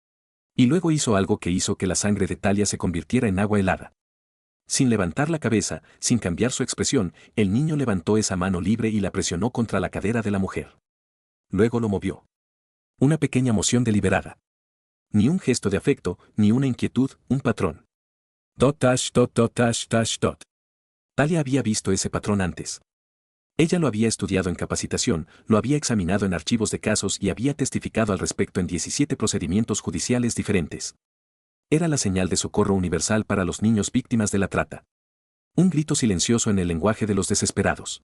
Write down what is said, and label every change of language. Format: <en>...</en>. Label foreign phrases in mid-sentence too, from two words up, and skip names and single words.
<es>Y luego hizo algo que hizo que la sangre de Talia se convirtiera en agua helada. Sin levantar la cabeza, sin cambiar su expresión, el niño levantó esa mano libre y la presionó contra la cadera de la mujer. Luego lo movió. Una pequeña moción deliberada. Ni un gesto de afecto, ni una inquietud, un patrón.</es> <en>Dot dash dot dot dash dash dot.</en> <es>Talia había visto ese patrón antes. Ella lo había estudiado en capacitación, lo había examinado en archivos de casos y había testificado al respecto en 17 procedimientos judiciales diferentes. Era la señal de socorro universal para los niños víctimas de la trata. Un grito silencioso en el lenguaje de los desesperados.</es>